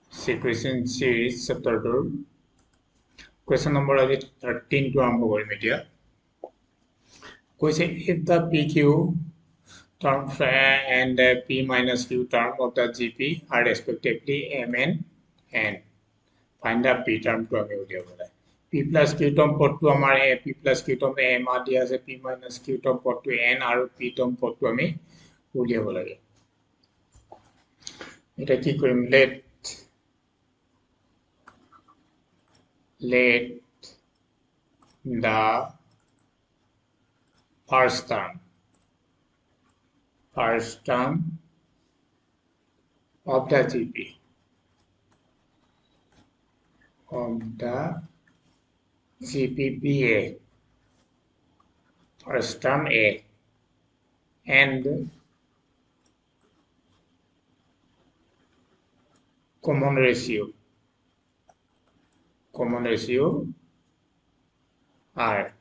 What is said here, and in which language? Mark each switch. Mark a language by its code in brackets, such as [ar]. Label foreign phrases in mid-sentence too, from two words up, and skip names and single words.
[en] sequencing series chapter 2 question number 13 to [as] আৰম্ভ কৰিম এতিয়া কৈছে [en] if the pq term and p minus q term of the gp are respectively mn and find the p term [as] to আমি উলিয়াব লাগে p plus q term পদটো আমাৰ a p plus q term m দিয়া আছে p minus q term পদটো n আৰু p term পদটো আমি উলিয়াব লাগে এটা কি কৰিম [en] let the first term of the GP be A, first term A, and common ratio R.